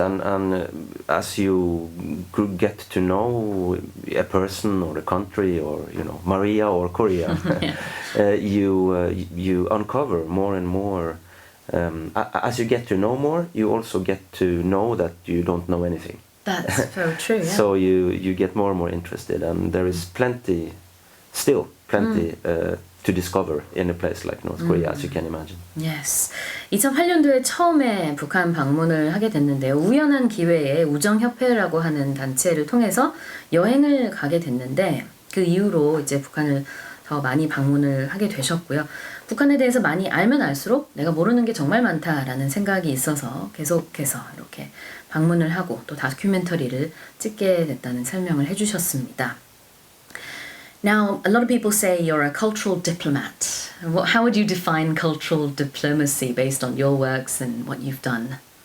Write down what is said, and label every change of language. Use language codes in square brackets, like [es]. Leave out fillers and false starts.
[en] And as you get to know a person or a country or Maria or Korea, you uncover more and more. As you get to know more, you also get to know that you don't know anything. That's very true, yeah. So you get more and more interested, and there is still plenty to discover in a place like North Korea, as you can imagine. Yes. [ko] 2008년도에 처음에 북한 방문을 하게 됐는데요. 우연한 기회에 우정협회라고 하는 단체를 통해서 여행을 가게 됐는데 그 이후로 이제 북한을 더 많이 방문을 하게 되셨고요. 북한에 대해서 많이 알면 알수록 내가 모르는 게 정말 많다라는 생각이 있어서 계속해서 이렇게 방문을 하고 또 다큐멘터리를 찍게 됐다는 설명을 해주셨습니다. [en] Now, a lot of people say you're a cultural diplomat. How would you define cultural diplomacy based on your works and what you've done?